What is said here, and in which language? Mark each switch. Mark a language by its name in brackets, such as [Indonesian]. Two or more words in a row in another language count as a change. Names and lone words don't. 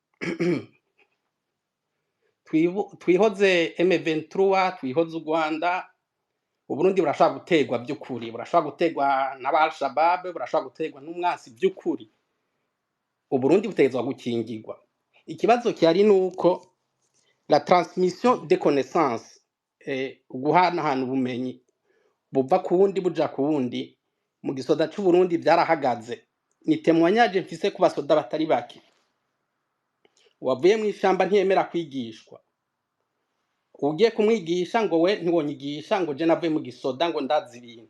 [Rundi] Twihoze M23, twihoze u Rwanda, Uburundi burashaka gutegwa vy'ukuri, burashaka gutegwa n'Al-Shabaab, burashaka gutegwa n'umwasi vy'ukuri. Uburundi butegezwa gukingirwa. Ikibazo kihari nuko [French] la transmission des connaissances, [Rundi] guhanahana ubumenyi buva ku wundi buja ku wundi mu gisoda c'u Burundi vyarahagaze. Ni témoignage mfise ku basoda batari bake. Wavuye mu ishamba ntiyemera kwigishwa. Ugiye kumwigisha ngo we ntiwonyigisha ngo je navuye mu gisoda ngo ndazi ibintu.